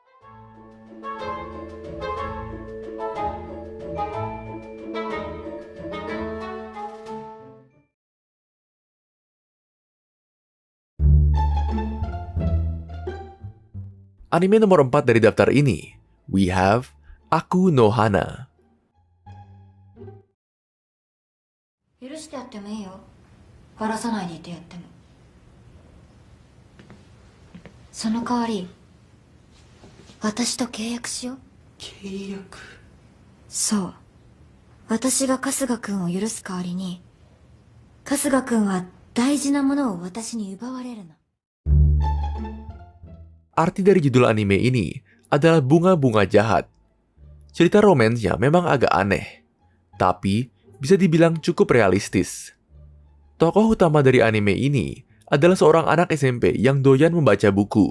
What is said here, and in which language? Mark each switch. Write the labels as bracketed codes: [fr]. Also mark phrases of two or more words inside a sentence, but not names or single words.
[id] Anime nomor 4 dari daftar ini, [en] we have Aku no Hana. [ja] 許してやってもいいよ。バラさないでいてやっても。その代わり、私と契約しよう。契約？そう。私が春日くんを許す代わりに、春日くんは大事なものを私に奪われるの。 [id] Arti dari judul anime ini adalah bunga-bunga jahat. Cerita romansnya memang agak aneh, tapi bisa dibilang cukup realistis. Tokoh utama dari anime ini adalah seorang anak SMP yang doyan membaca buku.